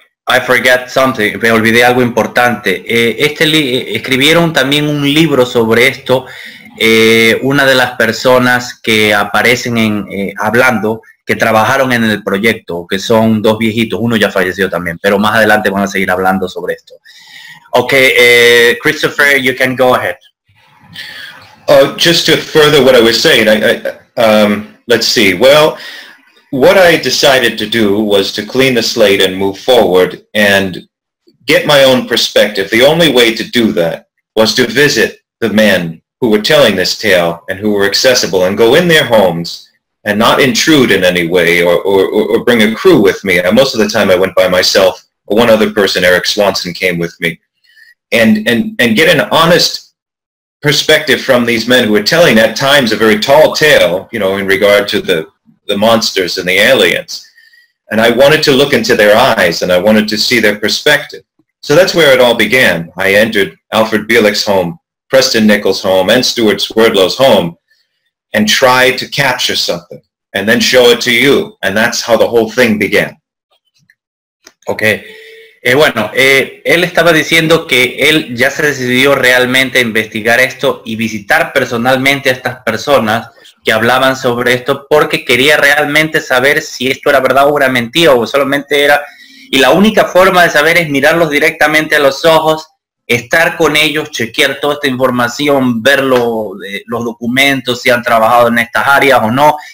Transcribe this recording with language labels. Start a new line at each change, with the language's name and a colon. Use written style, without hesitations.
English: I forgot something,
Spanish: me olvidé algo importante. Escribieron también un libro sobre esto, una de las personas que aparecen hablando, que trabajaron en el proyecto, que son dos viejitos, uno ya falleció también, pero más adelante van a seguir hablando sobre esto.
English: Okay, Christopher, you can go ahead. Just to further what I was saying, let's see. Well, what I decided to do was to clean the slate and move forward and get my own perspective. The only way to do that was to visit the men who were telling this tale and who were accessible and go in their homes and not intrude in any way or bring a crew with me. And most of the time I went by myself. One other person, Eric Swanson, came with me. And get an honest perspective from these men who were telling at times a very tall tale, you know, in regard to the monsters and the aliens. And I wanted to look into their eyes and I wanted to see their perspective. So that's where it all began. I entered Alfred Bielik's home, Preston Nichols' home, and Stuart Swerdlow's home and tried to capture something and then show it to you. And that's how the whole thing began. Okay.
Spanish: Bueno, él estaba diciendo que él ya se decidió realmente a investigar esto y visitar personalmente a estas personas que hablaban sobre esto porque quería realmente saber si esto era verdad o era mentira o solamente era... Y la única forma de saber es mirarlos directamente a los ojos, estar con ellos, chequear toda esta información, ver los documentos, si han trabajado en estas áreas o no.